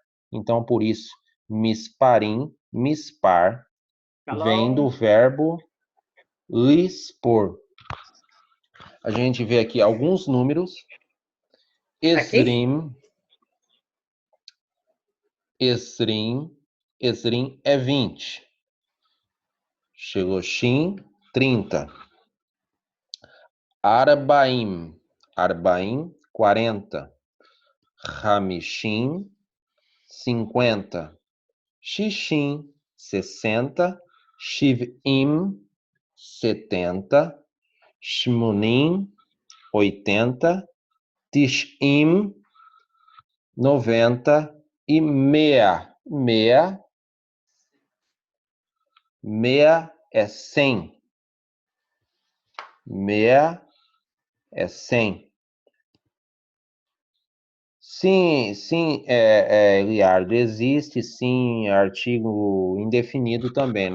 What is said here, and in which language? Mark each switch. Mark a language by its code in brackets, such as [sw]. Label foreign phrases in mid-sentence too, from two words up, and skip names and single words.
[pt] Então, por isso, [he] misparim, mispar, [pt] vem do verbo lispor. A gente vê aqui alguns números. Esrim é 20. [he] שלושים, 30. ארבעים, 40. חמישים, 50. שישים, 60. שבעים, 70. שמונים, 80. תשעים, 90. [pt] E Mea é 100. Mea é 100. Sim, Eliardo, existe sim artigo indefinido também.